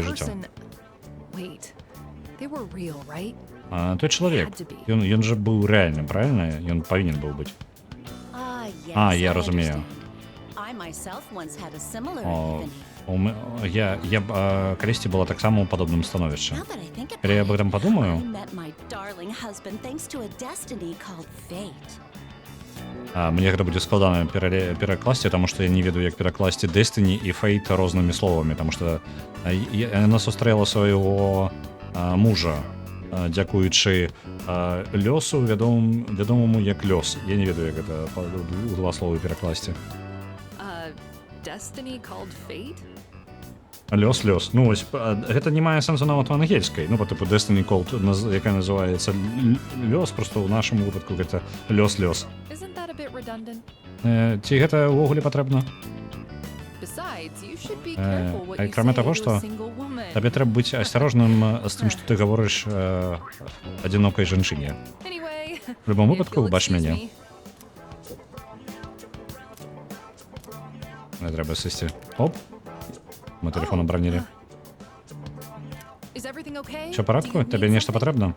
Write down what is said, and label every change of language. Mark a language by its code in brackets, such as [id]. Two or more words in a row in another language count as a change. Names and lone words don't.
[be] Той чалавек, ён жа быў рэальным, правильно? Ён павінен быў быць. Я разумею. Я калісьці была таксама ў падобным становішчы. Калі я [ru] об этом [be] падумаю, мне гэта будзе складана перакласці, таму што я не ведаю, як перакласці Destiny і Fate рознымі словамі, таму што яна сустрэла свайго мужа, дзякуючы лёсу, вядомаму як лёс. Я не ведаю, як гэта у два словы перакласці. [en] Destiny called Fate? [be] Лёс. Ну, ось, гэта не мае сэнсу нават у ангельскай. Ну, [ru] по типу [en] Destiny Called, [be] якая называецца лёс, просто ў нашым выпадку гэта лёс. [en] Isn't that a bit redundant? [be] Ці гэта ўвогуле патрэбна? [en] Besides, you should be careful what you [be] Акрамя [en] say [be] таго, [en] to [be] што [en] a single woman. [be] табе трэба быць асцярожным з тым, што ты гаворыш адзінокай жанчыне. [en] Anyway, [ru] В любом [be] выпадку, бач мяне. Не трэба сысці. Оп. Мы тэлефон абранілі. Всё ў парадку? Табе нешта патрэбна?